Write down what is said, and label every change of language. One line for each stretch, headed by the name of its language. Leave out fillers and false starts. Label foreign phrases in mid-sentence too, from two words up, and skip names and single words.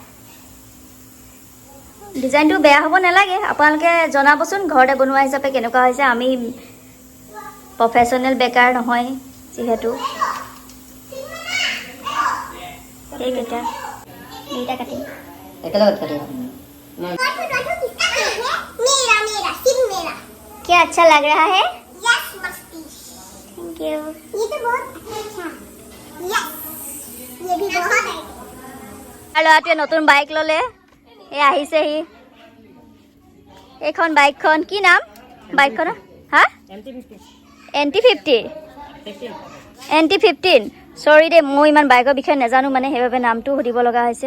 Assamese: ডিজাইনটো বেয়া হ'ব নালাগে, আপোনালোকে জনাবচোন ঘৰতে বনোৱা হিচাপে কেনেকুৱা হৈছে। আমি
English: professional baker
Assamese: নহয় যিহেতু। এইকেইটা এইকেইটা কাটিম একেলগত কাটিম।
Hindi: क्या अच्छा लग रहा है?
English: thank you.
Hindi: ये तो बहुत अच्छा। ये भी बहुत
Assamese: ল'ৰাটোৱে নতুন বাইক ল'লে, এই আহিছেহি। এইখন বাইকখন কি নাম বাইকখনৰ? হা, NT15। চৰি দেই, মই ইমান বাইকৰ বিষয়ে নাজানো মানে, সেইবাবে নামটো সুধিব লগা হৈছে।